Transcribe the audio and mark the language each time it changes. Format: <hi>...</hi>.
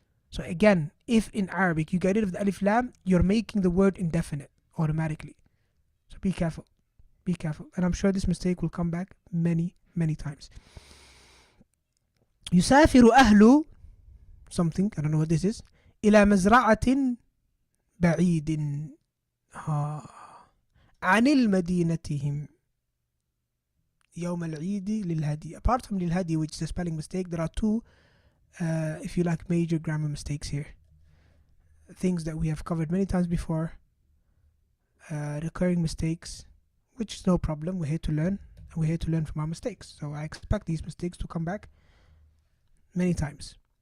<en>So again, if in Arabic you get rid of the alif lam, you're making the word indefinite automatically. So be careful. Be careful. And I'm sure this mistake will come back many, many times.</en> <ar>يسافر أهل</ar> <en>something, I don't know what this is,</en> <ar>إلى مزرعة بعيد. عن المدينتهم يوم العيد للهدي.</ar> <en>Apart from للهدي, which is a spelling mistake, there are two, if you like, major grammar mistakes here. Things that we have covered many times before, recurring mistakes, which is no problem. We're here to learn, and we're here to learn from our mistakes. So I expect these mistakes to come back many times.</en>